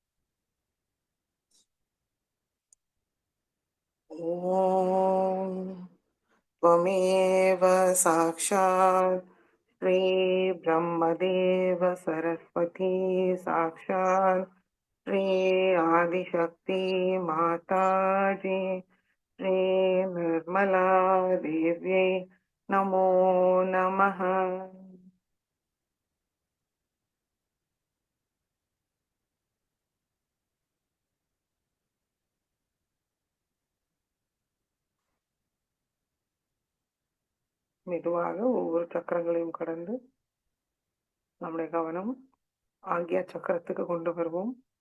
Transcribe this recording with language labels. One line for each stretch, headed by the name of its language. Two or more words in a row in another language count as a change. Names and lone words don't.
Sanskrit: ஓம் त्वमेव साक्षात् श्री ब्रह्मदेव सरस्वती साक्षात् श्री आदिशक्ति माताजी श्री निर्मला देव्यै नमो नमः.
Tamil: மெதுவாக ஒவ்வொரு சக்கரங்களையும் கடந்து நம்முடைய கவனம் ஆகிய சக்கரத்துக்கு கொண்டு வருவோம்.